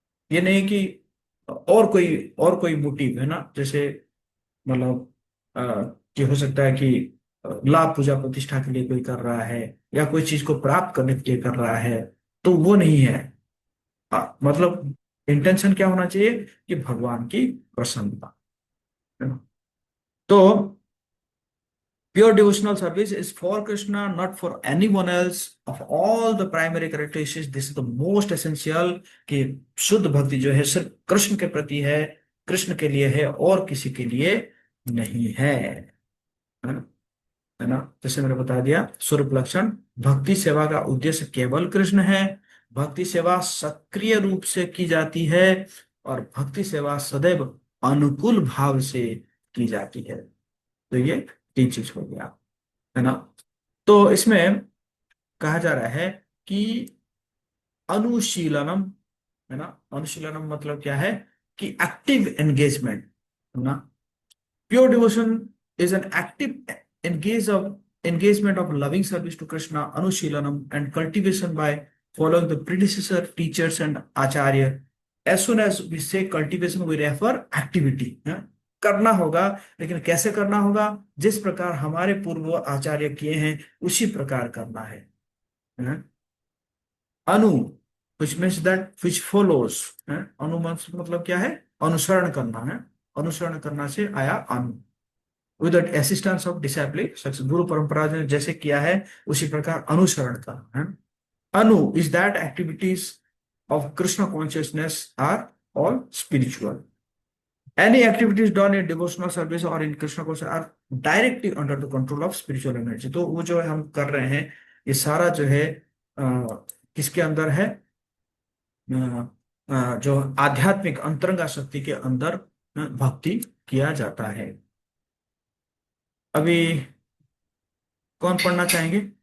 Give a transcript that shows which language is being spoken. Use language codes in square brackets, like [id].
[hi] ये नहीं कि और कोई मोटिव है ना, जैसे मतलब कि हो सकता है कि लाभ पूजा प्रतिष्ठा के लिए कोई कर रहा है या कोई चीज को प्राप्त करने के लिए कर रहा है, तो वो नहीं है। मतलब इंटेंशन क्या होना चाहिए कि भगवान की प्रसन्नता, है ना। [en] तो pure devotional service is for Krishna, not for anyone else. Of all the primary characteristics, this is the most essential [hi] कि शुद्ध भक्ति जो है सिर्फ कृष्ण के प्रति है, कृष्ण के लिए है और किसी के लिए नहीं है ना। है ना, जैसे मैंने बता दिया स्वरूप लक्षण। भक्ति सेवा का उद्देश्य केवल कृष्ण है। भक्ति सेवा सक्रिय रूप से की जाती है और भक्ति सेवा सदैव अनुकूल भाव से की जाती है। तो ये तीन चीज हो गया, है ना। तो इसमें कहा जा रहा है कि अनुशीलनम, है ना। अनुशीलनम मतलब क्या है कि एक्टिव एंगेजमेंट, है ना। [en] Pure devotion is an active engagement of loving service to Krishna, Anushilanam, and cultivation by following the predecessor teachers and acharya. As soon as we say cultivation, we refer activity, है? [hi] करना होगा, लेकिन कैसे करना होगा? जिस प्रकार हमारे पूर्व आचार्य किए हैं उसी प्रकार करना है? [en] अनु which means that which follows, है? [hi] अनु मतलब क्या है? अनुसरण करना है। अनुसरण करना से आया अनु। [en] with the assistance of discipline, [hi] गुरु परंपरा ने जैसे किया है उसी प्रकार अनुसरण करना है। [en] अनु is that activities of Krishna consciousness are all spiritual. Any activities done in devotional service or in Krishna consciousness are directly under the control of spiritual energy। [hi] तो वो जो है हम कर रहे हैं ये सारा जो है किसके अंदर है? जो आध्यात्मिक अंतरंगा शक्ति के अंदर भक्ति किया जाता है। अभी कौन पढ़ना चाहेंगे?